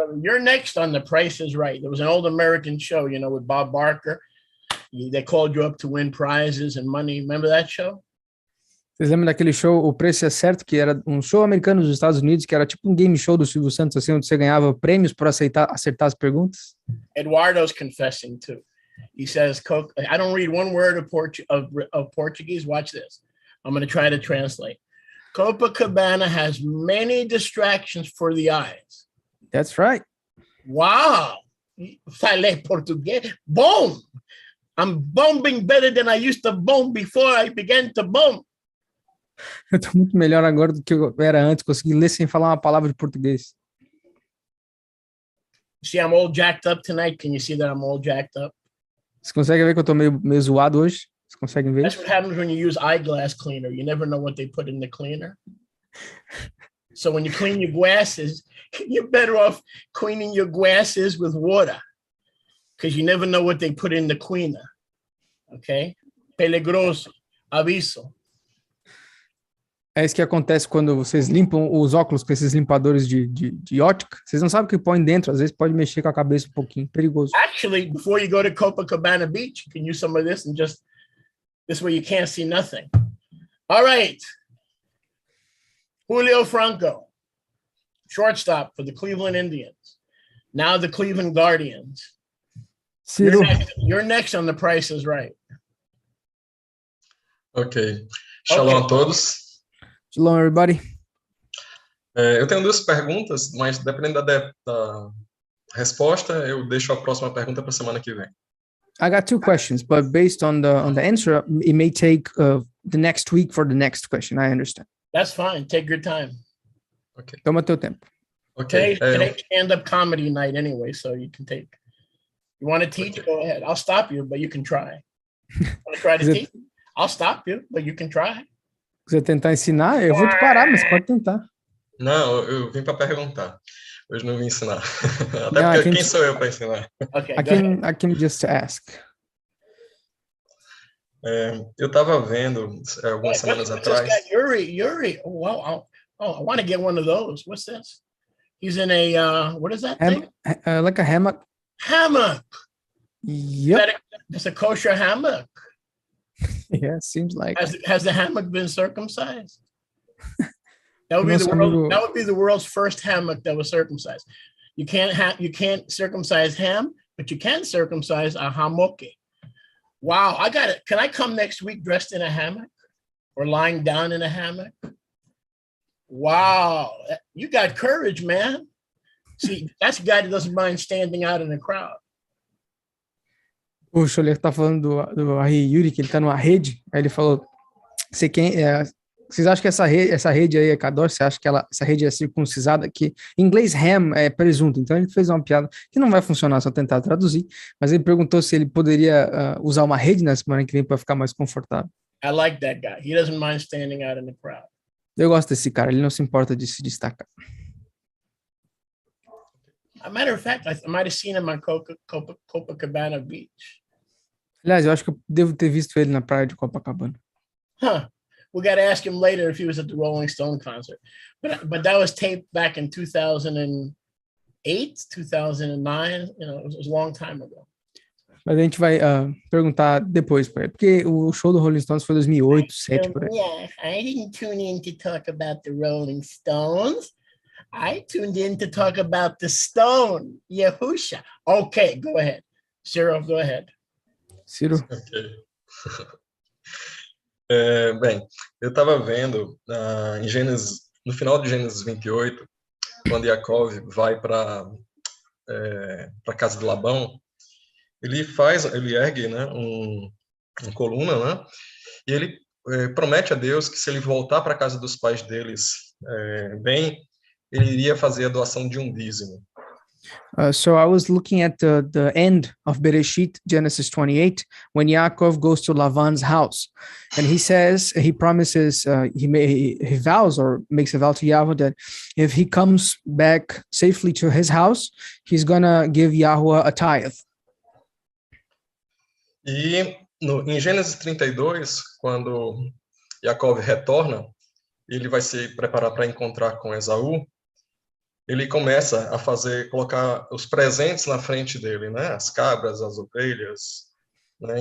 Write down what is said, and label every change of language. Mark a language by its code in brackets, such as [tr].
[en] You're next on The Price is Right. There was an old American show, with Bob Barker. They called you up to win prizes and money. Remember that show? [pt] Vocês lembram daquele show, O Preço é Certo, que era um show americano dos Estados Unidos, que era tipo um game show do Silvio Santos, assim, onde você ganhava prêmios por acertar as perguntas? [en] Eduardo's confessing too. He says, I don't read one word of Portuguese. Watch this. I'm going to try to translate. Copacabana has many distractions for the eyes. That's right. [pt] Wow. Falei português. Boom. [en] I'm bombing better than I used to bomb before I began to bomb. [pt] Eu tô muito melhor agora do que eu era antes, consegui ler sem falar uma palavra de português. [en] See, I'm all jacked up tonight. Can you see that I'm all jacked up? [pt] Você consegue ver que eu tô meio zoado hoje? Vocês conseguem ver? [en] That's what happens when you use eyeglass cleaner. You never know what they put in the cleaner. So when you clean your glasses, you're better off cleaning your glasses with water because you never know what they put in the cleaner. [es] Okay? Peligroso. Aviso. [pt] É isso que acontece quando vocês limpam os óculos com esses limpadores de ótica. Vocês não sabem o que põe dentro. Às vezes pode mexer com a cabeça um pouquinho. Perigoso. [en] Actually, before you go to Copacabana Beach, you can use some of this and just, this way you can't see nothing. All right. Julio Franco, shortstop for the Cleveland Indians. Now the Cleveland Guardians. Ciro. You're next on The Price is Right. [pt] Ok. Shalom a todos. [en] Shalom, everybody. [pt] Eu tenho duas perguntas, mas dependendo da resposta, eu deixo a próxima pergunta para a semana que vem. [en] I got two questions, but based on the answer, it may take the next week for the next question. I understand. That's fine. Take your time. Ok. [pt] Toma teu tempo. Ok. [en] Today's stand-up comedy night anyway, so you can take. You want to teach? Go ahead. I'll stop you, but you can try. Want to try to teach? I'll stop you, but you can try. [pt] Se você tentar ensinar, eu vou te parar, mas você pode tentar. Não, eu vim para perguntar. Hoje não vim ensinar. Até porque quem sou eu para ensinar? [en] Okay, I can just ask. [pt] Eu estava vendo algumas semanas atrás. [en] Yuri. Oh, wow. I want to get one of those. What's this? He's in a, what is that thing? Like a hammock. Hammock. Yep. It's a kosher hammock. Yeah, seems like. Has the hammock been circumcised? That would be the world's first hammock that was circumcised. You can't circumcise ham, but you can circumcise a hamoke. Wow, I got it. Can I come next week dressed in a hammock or lying down in a hammock? Wow, you got courage, man. See, that's a guy that doesn't mind standing out in a crowd. [pt] O Scholler tá falando do Yuri, que ele tá numa rede. Aí ele falou: vocês acham que essa rede aí é kadosh? Você acha que essa rede é circuncisada? Que em inglês ham é presunto. Então ele fez uma piada que não vai funcionar se eu tentar traduzir. Mas ele perguntou se ele poderia usar uma rede na semana que vem para ficar mais confortável. [en] I like that guy. He doesn't mind standing out in the crowd. [pt] Eu gosto desse cara. Ele não se importa de se destacar. [en] As a matter of fact, I might have seen him on Copacabana Beach. [pt] Aliás, eu acho que eu devo ter visto ele na praia de Copacabana. [en] Huh. We got to ask him later if he was at the Rolling Stone concert. But that was taped back in 2008, 2009. You know, it was a long time ago. [pt] Mas a gente vai perguntar depois para ele, porque o show do Rolling Stones foi 2008, 2007, por aí. [en] Yeah, I didn't tune in to talk about the Rolling Stones. I tuned in to talk about the Stone, Yahusha. Okay, go ahead. Cyril, go ahead. Ciro. Ok. [pt] Bem, eu estava vendo em Gênesis, no final de Gênesis 28, quando Jacob vai para a casa de Labão, ele ergue, né, uma coluna, né, e ele promete a Deus que se ele voltar para a casa dos pais deles bem, ele iria fazer a doação de um dízimo. [en] So I was looking at the end of Bereshit, Genesis 28, when Yaakov goes to Lavan's house, and he promises, he vows or makes a vow to Yahweh that if he comes back safely to his house, he's gonna give Yahweh a tithe. [pt] E em Gênesis 32, quando Jacob retorna, ele vai se preparar para encontrar com Esaú. Ele começa a colocar os presentes na frente dele, né? As cabras, as ovelhas, né?